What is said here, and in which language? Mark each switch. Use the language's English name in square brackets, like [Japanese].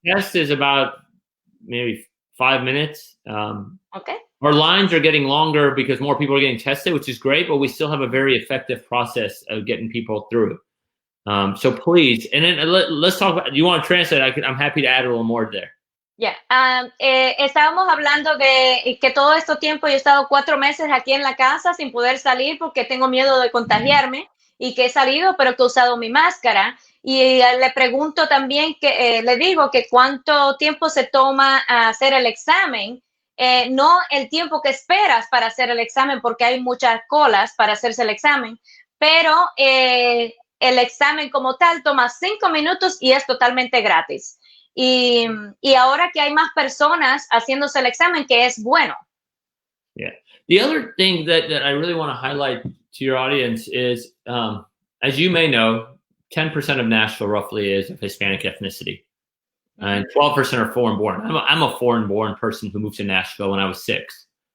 [English] The test is about maybe 5 minutes. Okay. Our lines are getting longer because more people are getting tested, which is great, but we still have a very effective process of getting people through. So please, and then let's talk about, you want to translate? I'm happy to add a little more there. Yeah. [Spanish] Estábamos hablando de que todo este tiempo yo he estado 4 meses aquí en la casa sin poder salir porque tengo miedo de contagiarme, y que he salido, pero que he usado mi máscara. Y le pregunto también, le digo que cuánto tiempo se toma a hacer el examen, no el tiempo que esperas para hacer el examen, porque hay muchas colas para hacerse el examen, pero el examen como tal toma 5 minutos y es totalmente gratis. Y ahora que hay más personas haciéndose el examen, que es bueno. [English] Yeah. The other thing that I really want to highlight to your audience is, as you may know, 10% of Nashville roughly is of Hispanic ethnicity. And 12% are foreign born. I'm a foreign born person who moved to Nashville when I was 6.